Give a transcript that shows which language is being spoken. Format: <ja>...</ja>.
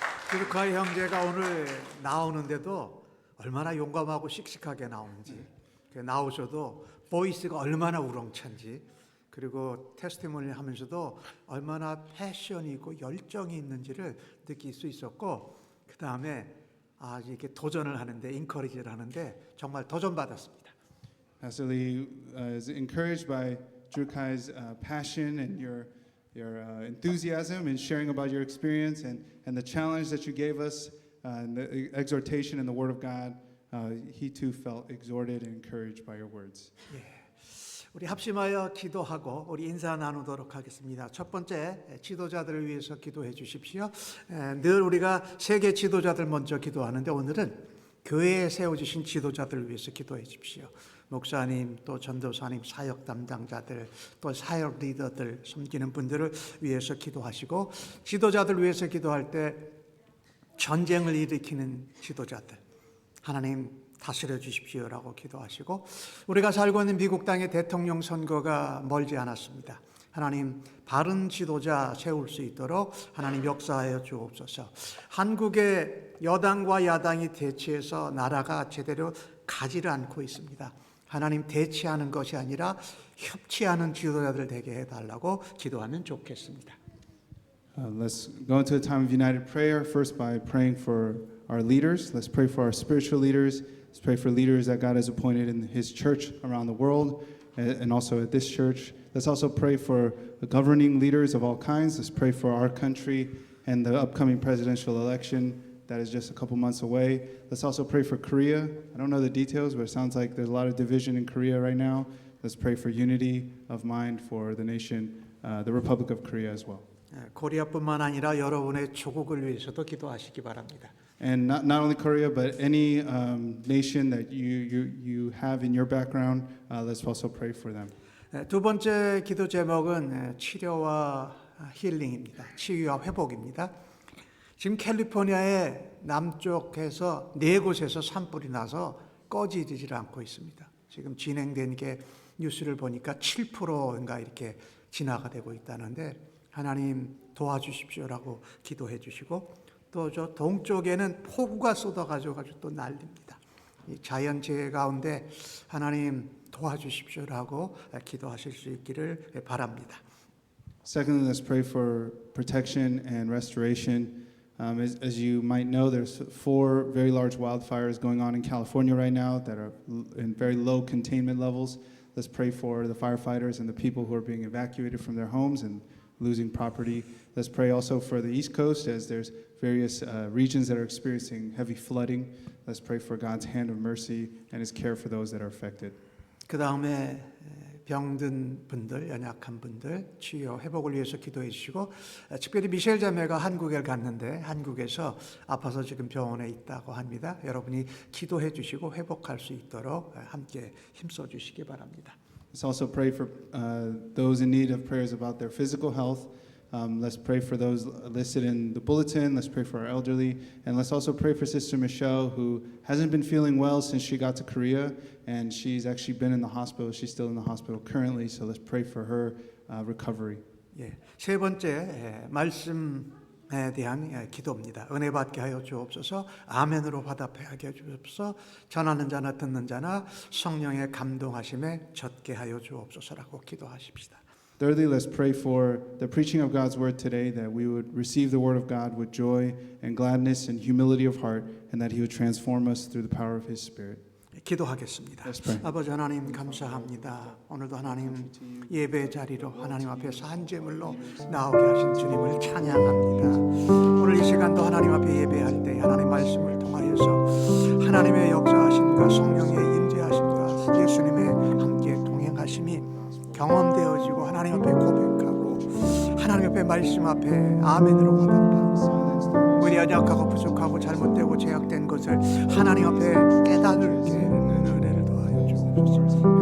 <ko>주루카이 형제가 오늘 나오는데도 얼마나 용감하고 씩씩하게 나오는지, 나오셔도 보이스가 얼마나 우렁찬지, 그리고 테스티모니 하면서도 얼마나 패션이 있고 열정이 있는지를 느낄 수 있었고, 그 다음에 이렇게 도전을 하는데, 인커리지를 하는데 정말 도전받았습니다.</ko> <en>Pastor Lee is encouraged by Drew Kai's passion and your enthusiasm in sharing about your experience and the challenge that you gave us and the exhortation in the Word of God. He too felt exhorted and encouraged by your words.</en> <ko>우리 합심하여 기도하고 우리 인사 나누도록 하겠습니다. 첫 번째, 지도자들을 위해서 기도해 주십시오. 늘 우리가 세계 지도자들 먼저 기도하는데 오늘은 교회에 세워주신 지도자들을 위해서 기도해 주십시오. 목사님, 또 전도사님, 사역 담당자들, 또 사역 리더들, 섬기는 분들을 위해서 기도하시고, 지도자들 위해서 기도할 때 전쟁을 일으키는 지도자들, 하나님 다스려 주십시오라고 기도하시고, 우리가 살고 있는 미국 땅의 대통령 선거가 멀지 않았습니다. 하나님 바른 지도자 세울 수 있도록 하나님 역사하여 주옵소서. 한국의 여당과 야당이 대치해서 나라가 제대로 가지를 않고 있습니다. 하나님 대치하는 것이 아니라 협치하는 지도자들 되게 해달라고 기도하면 좋겠습니다.</ko> <en>Let's go into a time of united prayer, first by praying for our leaders. Let's pray for our spiritual leaders. Let's pray for leaders that God has appointed in His church around the world and also at this church. Let's also pray for the governing leaders of all kinds. Let's pray for our country and the upcoming presidential election that is just a couple months away. Let's also pray for Korea. I don't know the details, but it sounds like there's a lot of division in Korea right now. Let's pray for unity of mind for the nation, the Republic of Korea as well.</en> <ko>코리아뿐만 아니라 여러분의 조국을 위해서도 기도하시기 바랍니다.</ko> <en>And not only Korea, but any nation that you have in your background, let's also pray for them.</en> <ko>두 번째 기도 제목은 치료와 힐링입니다. 치유와 회복입니다. 지금 캘리포니아의 남쪽에서 4곳에서 산불이 나서 꺼지질 않고 있습니다. 지금 진행된 게 뉴스를 보니까 7%인가 이렇게 진화가 되고 있다는데 하나님 도와주십시오라고 기도해 주시고, 또 저 동쪽에는 폭우가 쏟아가지고 또 난립니다. 이 자연재해 가운데 하나님 도와주십시오라고 기도하실 수 있기를 바랍니다.</ko> <en>Secondly, let's pray for protection and restoration. As you might know, there's 4 very large wildfires going on in California right now that are in very low containment levels. Let's pray for the firefighters and the people who are being evacuated from their homes and losing property. Let's pray also for the East Coast as there's various regions that are experiencing heavy flooding. Let's pray for God's hand of mercy and His care for those that are affected.</en> <ko>그 다음에 병든 분들, 연약한 분들 치유 회복을 위해서 기도해 주시고, 특별히 미셸 자매가 한국에 갔는데 한국에서 아파서 지금 병원에 있다고 합니다. 여러분이 기도해 주시고 회복할 수 있도록 함께 힘써 주시기 바랍니다.</ko> <en>Let's also pray for those in need of prayers about their physical health. Let's pray for those listed in the bulletin. Let's pray for our elderly. And let's also pray for Sister Michelle, who hasn't been feeling well since she got to Korea. And she's actually been in the hospital. She's still in the hospital currently. So let's pray for her recovery.</en> <ko>예, 세 번째 말씀에 대한 기도입니다. 은혜 받게 하여 주옵소서. 아멘으로 화답하게 하여 주옵소서. 전하는 자나 듣는 자나 성령의 감동하심에 젖게 하여 주옵소서라고 기도하십시다.</ko> <en>Thirdly, let's pray for the preaching of God's word today, that we would receive the word of God with joy and gladness and humility of heart, and that He would transform us through the power of His Spirit.</en> <ko>기도하겠습니다.</ko> <en>Let's pray.</en> <ko>아버지 하나님 감사합니다. 오늘도 하나님 예배 자리로 하나님 앞에서 한 제물로 나오게 하신 주님을 찬양합니다. 오늘 이 시간도 하나님 앞에 예배할 때 하나님 말씀을 통하여서 하나님의 역사하심과 성령의 임재하심과 예수님의 함께 동행하심이 경험되어지고 하나님 앞에 고백하고 하나님 앞에 말씀 앞에 아멘으로 화답하고 우리 연약하고 부족하고 잘못되고 죄악된 것을 하나님 앞에 깨달을 은혜를 더하여 주옵소서.</ko>